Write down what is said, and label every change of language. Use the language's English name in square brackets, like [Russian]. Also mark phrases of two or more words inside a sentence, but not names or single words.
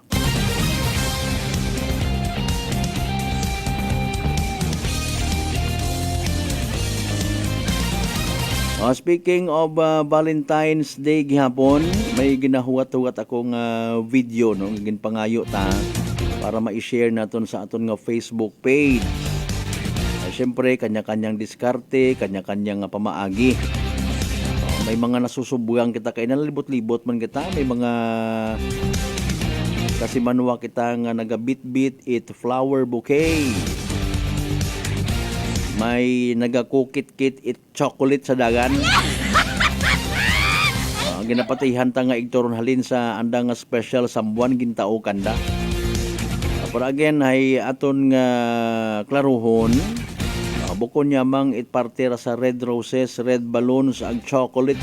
[Aklanon] Speaking of Valentine's Day gihapon, may ginahuwat-huwat akong video no, ginpangayo ta para ma-share naton sa aton nga [English] Facebook page. [Aklanon] Siyempre, [Filipino] kanya-kanyang diskarte, kanya-kanyang [Aklanon] pamaagi. May mga nasusubugan kita kay nalibot-libot man kita, may mga kasimanwa kita nga nagabit-bit it [English] flower bouquet. [Aklanon] May nagakukit-kit it chocolate sa dagan. Ginapatihan ta nga igtoron halin sa andang nga special sambuan gintao kanda. Pero again ay aton nga klaruhon. Bukod niya mang it partera sa [English] red roses, red balloons, [Aklanon] ag chocolates.